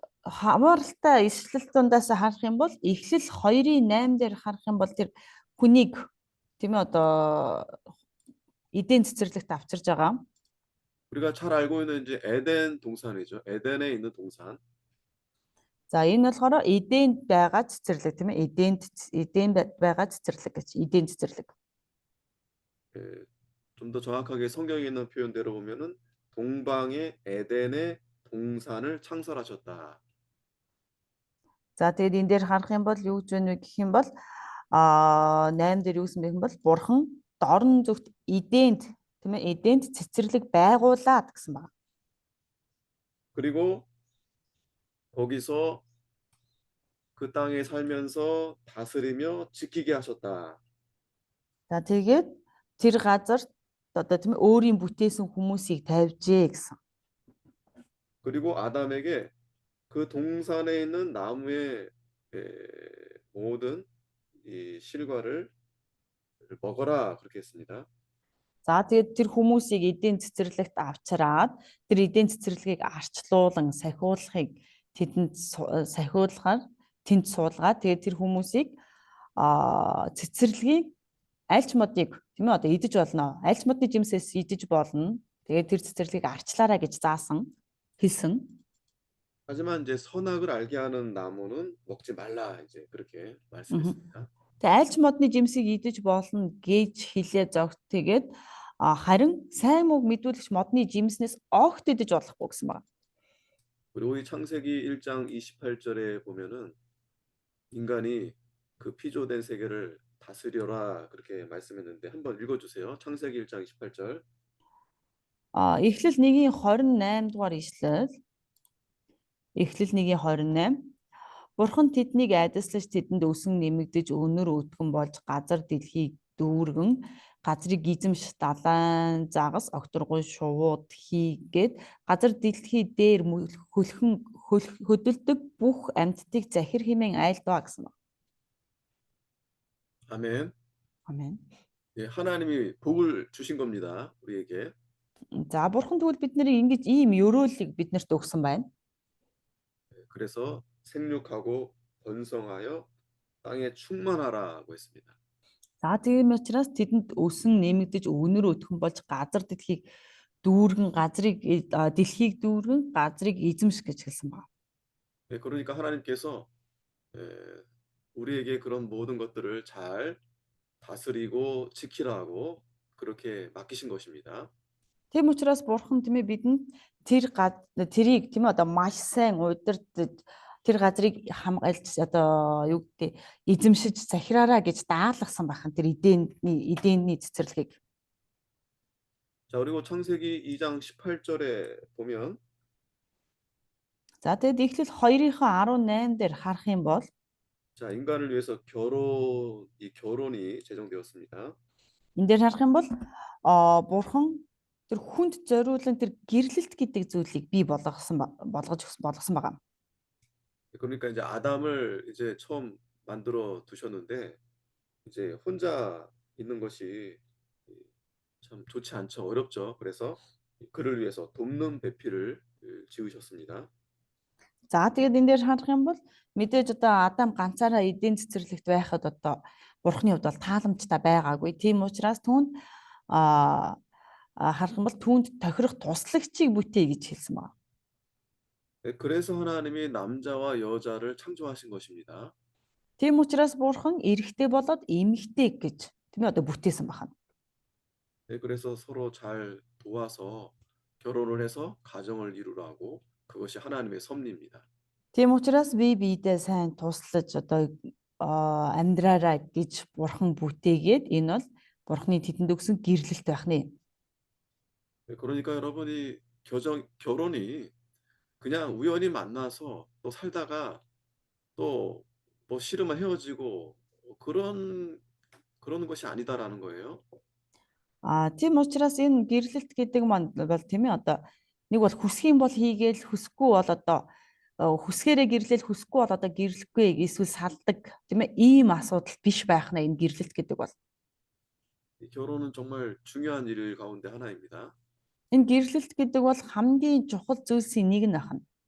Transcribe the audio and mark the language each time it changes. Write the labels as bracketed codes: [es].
[mn] Хамааралтай ишлэл дундаас харах юм бол Эхлэл 2:8 дээр харах юм бол тэр хүнийг тийм ээ одоо эдийн цэцэрлэгт авчирж байгаа. [ko] 우리가 잘 알고 있는 이제 에덴 동산이죠. 에덴에 있는 동산. [mn] За энэ болохоор эденд байгаа цэцэрлэг тийм ээ эденд байгаа цэцэрлэг гэж эдийн цэцэрлэг. [ko] 좀 더 정확하게 성경에 있는 표현대로 보면은 동방의 에덴의 동산을 창설하셨다. [mn] За тэгээд энэ дээр харах юм бол юу гэж байна вэ гэх юм бол 8 дээр юу гэсэн бэ бол бурхан дорн зүгт эденд тийм ээ эденд цэцэрлэг байгуулад гэсэн байна. [ko] 그리고 거기서 그 땅에 살면서 다스리며 지키게 하셨다. [mn] За тэгээд тэр газар одоо тийм ээ өөрийн бүтээсэн хүмүүсийг тавьжээ гэсэн. [ko] 그리고 아담에게 그 동산에 있는 나무의 모든 이 실과를 먹어라 그렇게 했습니다. [mn] За тэгээд тэр хүмүүсийг эдийн цэцэрлэгт авчираад тэр эдийн цэцэрлэгийг арчлуулан сахиулахыг тэдэнд сахиулахаар тэнд суулгаад тэгээд тэр хүмүүсийг цэцэрлэгийг альч модыг тийм ээ одоо идэж болно. Альч модны жимсээс идэж болно. Тэгээд тэр цэцэрлэгийг арчлаарай гэж заасан хэлсэн. [ko] 하지만 이제 선악을 알게 하는 나무는 먹지 말라 이제 그렇게 말씀했습니다. [mn] Тэгээд альч модны жимсийг идэж болно гэж хэлээ зогт тэгээд харин сайн мөг мэдүүлэгч модны жимснээс огт идэж болохгүй гэсэн байна. [ko] 그리고 이 창세기 1장 28절에 보면은 인간이 그 피조된 세계를 다스려라 그렇게 말씀했는데 한번 읽어주세요. 창세기 1장 28절. [mn] Эхлэл 1:28 дугаар ишлэл. Эхлэл 1:28. Бурхан тэднийг айдаслаж тэдэнд өсөн нэмэгдэж өнөр өтгөн болж газар дэлхийг дүүргэн газрыг эзэмш далайн загас огторгой шувууд хийгээд газар дэлхий дээр хөдөлдөг бүх амьтдыг захир хэмээн айлдваа гэсэн байна. [ko] 아멘. [mn] Амен. [ko] 예, 하나님이 복을 주신 겁니다. 우리에게. [mn] За бурхан тэгвэл бидний ингэж ийм ёроолыг биднэрт өгсөн байна. [ko] 그래서 생육하고 번성하여 땅에 충만하라고 했습니다. [mn] За тийм учраас тэдэнд өсөн нэмэгдэж өнөр өтгөн болж газар дэлхийг дүүргэн дэлхийг дүүргэн газрыг эзэмш гэж хэлсэн байна. [ko] 예, 그러니까 하나님께서 우리에게 그런 모든 것들을 잘 다스리고 지키라고 그렇게 맡기신 것입니다. [mn] Тийм учраас бурхан тийм ээ бидэнд тэрийг тийм ээ одоо маш сайн удирдах тэр газрыг хамгаалж одоо юу гэдэг эзэмшиж захираараа гэж даалгасан байхan тэр эдэнний цэцэрлэгийг. [ko] 자, 그리고 창세기 2장 18절에 보면 [mn] За тэгэд Эхлэл 2:18 дээр харах юм бол [ko] 자, 인간을 위해서 이 결혼이 제정되었습니다. [mn] энэ дээр харах юм бол бурхан тэр хүнд зориулан тэр гэрлэлт гэдэг зүйлийг бий болгож байгаа. [ko] 그러니까 이제 아담을 이제 처음 만들어 두셨는데 이제 혼자 있는 것이 참 좋지 않죠. 어렵죠. 그래서 그를 위해서 돕는 배필을 지으셨습니다. [mn] За тэгээд энэ дээр харах юм бол мэдээж одоо Адам ганцаараа эдийн цэцэрлэгт байхад одоо бурхны хувьд бол тааламжтай байгаагүй. Тийм учраас түүнд харах юм бол түүнд тохирох туслагчийг бүтээе гэж хэлсэн байна. [ko] 그래서 하나님이 남자와 여자를 창조하신 것입니다. [mn] Тийм учраас бурхан эрэгтэй болоод эмэгтэй гэж тийм ээ одоо бүтээсэн байна. [ko] 그래서 서로 잘 도와서 결혼을 해서 가정을 이루라고 그것이 하나님의 섭리입니다. [mn] Тийм учраас би биедээ сайн туслаж одоо амьдраарай гэж бурхан бүтээгээд энэ бол бурханы тэдэнд өгсөн гэрлэлт байх нэ. [ko] 네, 그러니까 여러분이 결혼이 그냥 우연히 만나서 또 살다가 또 뭐 싫으면 헤어지고 그런 것이 아니다라는 거예요. [mn] Тийм учраас энэ гэрлэлт гэдэг маань бол тийм ээ одоо нэг бол хүсэх юм бол хийгээл хүсэхгүй бол одоо хүсгээрээ гэрлэл хүсэхгүй бол одоо гэрлэхгүй эсвэл салдаг тийм ээ ийм асуудал биш байх нэ энэ гэрлэлт гэдэг бол. [ko] 이 결혼은 정말 중요한 일 가운데 하나입니다. [mn] Энэ гэрлэлт гэдэг бол хамгийн чухал зүйлсийн нэг нь байна.